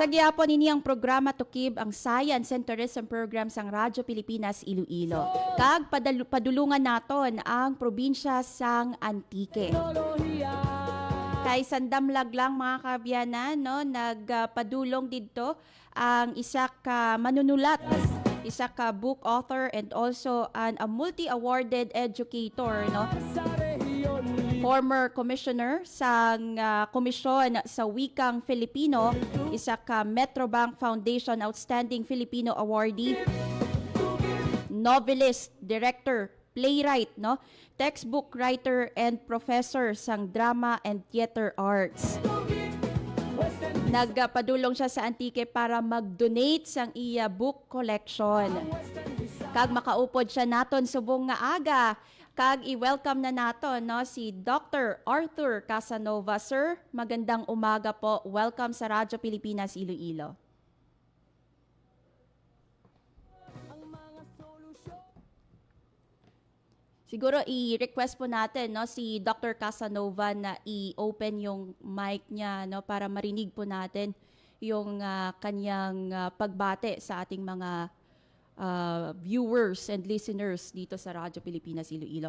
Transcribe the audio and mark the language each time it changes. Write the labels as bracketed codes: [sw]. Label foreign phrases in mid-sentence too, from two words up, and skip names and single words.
[hil] Sa gihapon ini ang programa Tukib ang Science and Tourism Program sang Radyo Pilipinas Iloilo. Kag padulungan naton ang probinsya sang Antique. Teknolohiya. Kay sandamlag lang mga kabyanan, no, nagpadulong didto ang isa ka manunulat, isa ka [en] book author and also a multi-awarded educator, [hil] no? Sa rehiyon, [en] Former commissioner [hil] sa Komisyon sa Wikang Filipino, isa ka Metrobank Foundation Outstanding Filipino Awardee, [en] novelist, director, playwright, [hil] no? [en] Textbook writer and professor [hil] sang [en] drama and theater arts. [hil] Nagpadulong siya sa Antique para mag-donate sang iya [en] book collection. [hil] Kag makaupod siya naton subong nga aga. Kag i-welcome na naton, no, si Dr. Arthur Casanova. [tl] Sir, magandang umaga po. Welcome sa Radyo Pilipinas Iloilo. Siguro i-request po natin, no, si Dr. Casanova na i-open yung mic niya, no, para marinig po natin yung kanyang pagbate sa ating mga [en] viewers and listeners [tl] dito sa Radyo Pilipinas Iloilo.